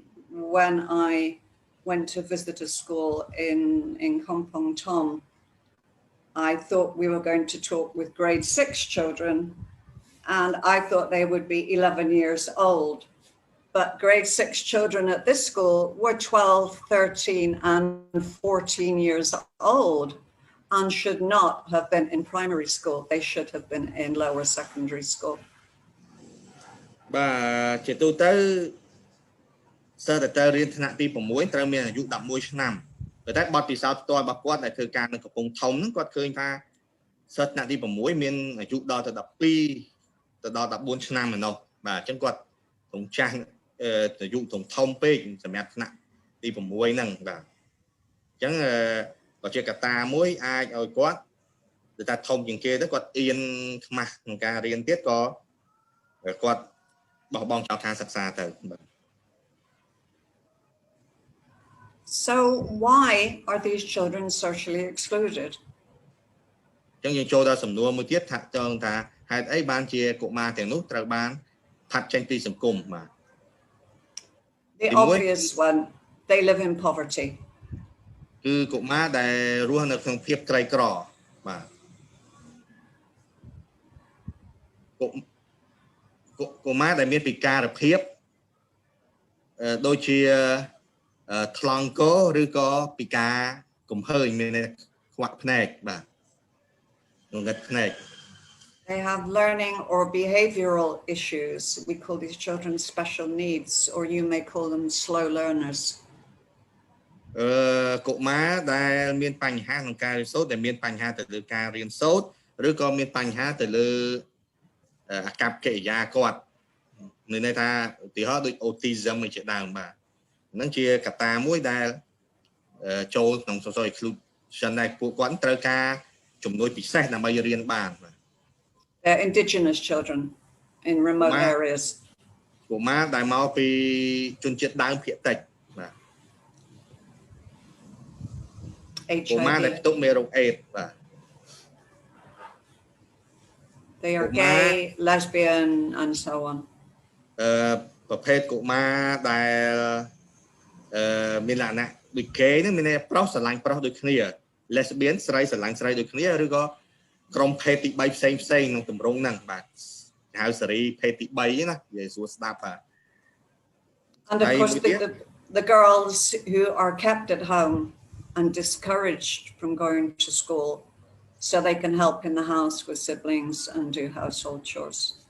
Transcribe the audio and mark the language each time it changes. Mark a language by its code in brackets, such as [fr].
[en] When I went to visit a school in Kompong Tom, I thought we were going to talk with grade 6 children, and I thought they would be 11 years old. But grade 6 children at this school were 12, 13, and 14 years old, and should not have been in primary school. They should have been in lower secondary school. [km] បាទជាទូទៅសិស្សដែលរៀនថ្នាក់ទី6ត្រូវមានអាយុ11ឆ្នាំប៉ុន្តែបទពិសោធន៍ផ្ទាល់របស់គាត់ដែលធ្វើការនៅកំពង់ធំហ្នឹងគាត់ឃើញថាសិស្សថ្នាក់ទី6មានអាយុដល់ទៅ12ទៅដល់14ឆ្នាំឯណោះបាទអញ្ចឹងគាត់ត្រង់ចាស់អាយុធំពេកសម្រាប់ថ្នាក់ទី6ហ្នឹងបាទ អញ្ចឹងក៏ជាកត្តាមួយអាចឲ្យគាត់ទៅថាធំជាងគេទៅគាត់អៀនខ្មាស់ក្នុងការរៀនទៀតក៏គាត់បោះបង់ចោលការសិក្សាទៅបាទ [en] So why are these children socially excluded? [km] អញ្ចឹងយើងចូលដល់សំណួរមួយទៀតថាតើថាហេតុអីបានជាកុមារទាំងនោះត្រូវបានផាត់ចេញពីសង្គមបាទ [en] The obvious one, they live in poverty. [km] គឺកុមារដែលរស់នៅក្នុងភាពក្រីក្របាទកុមារដែលមានពិការភាពដូចជាថ្លង់កឬក៏ពិការកំហើញមានខ្វាក់ភ្នែកបាទងងឹតភ្នែក [en] They have learning or behavioral issues. We call these children special needs, or you may call them slow learners. [km] កុមារដែលមានបញ្ហាក្នុងការរៀនសូត្រដែលមានបញ្ហាទៅលើការរៀនសូត្រឬក៏មានបញ្ហាទៅលើអាកប្បកិរិយាគាត់មានន័យថាឧទាហរណ៍ដូច autism ជាដើមបាទហ្នឹងជាកត្តាមួយដែលចូលក្នុង social inclusion ដែលពួកគាត់ត្រូវការជំនួយពិសេសដើម្បីរៀនបានបាទ [en] They're indigenous children in remote areas. [km] កុមារដែលមកពីជនជាតិដើមភាគតិចបាទកុមារដែលផ្ទុកមេរោគអេដส์បាទ [en] They are gay, lesbian, and so on. [km] ប្រភេទកុមារដែលមានលក្ខណៈដូច gay ហ្នឹងមានន័យប្រុសស្រឡាញ់ប្រុសដូចគ្នា lesbian ស្រីស្រឡាញ់ស្រីដូចគ្នាឬក៏ក្រុមភេទទី3ផ្សេងក្នុងទម្រង់ហ្នឹងបាទហៅសេរីភេទទី3ណានិយាយសួរស្ដាប់បាទ [en] And of course the girls who are kept at home and discouraged from going to school so they can help in the house with siblings and do household chores.